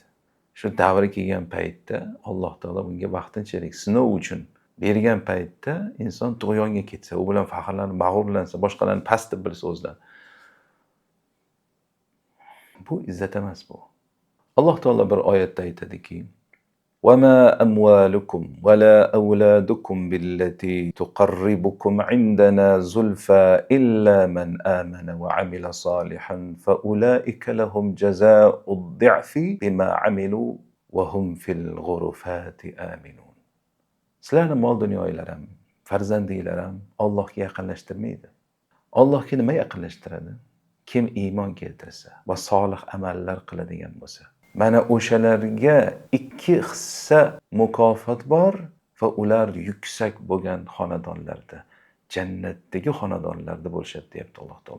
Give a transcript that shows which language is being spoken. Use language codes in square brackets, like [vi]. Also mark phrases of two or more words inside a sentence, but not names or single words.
[uz] Shu davri kelgan paytda Alloh taolo bunga vaqtinchalik sinov uchun bergan paytda inson tug'yonga ketsa, u bilan faxrlanib, mag'rurlansa, boshqalarni past deb bilsa o'zidan. Bu izzat emas bu. Alloh taolo bir oyatda aytadiki: [ar] وَمَا أَمْوَالُكُمْ وَلَا أَوْلَادُكُمْ بِالَّتِي تُقَرِّبُكُمْ عِنْدَنَا زُلْفَى إِلَّا مَنْ آمَنَ وَعَمِلَ صَالِحًا فَأُولَئِكَ لَهُمْ جَزَاءُ الضِّعْفِ بِمَا عَمِلُوا وَهُمْ فِي الْغُرُفَاتِ آمِنُونَ. [uz] Sizlarni mol dunyolar ham, farzandinglar ham Allohga yaqinlashtirmaydi. Allohga nima yaqinlashtiradi? Kim iymon keltirsa va solih amallar qiladigan bo'lsa. Mana o'shalarga 2 hissa mukofot bor va ular yuksak bo'lgan xonadonlarda, jannatdagi xonadonlarda bo'lishadi deyapti Alloh taolo.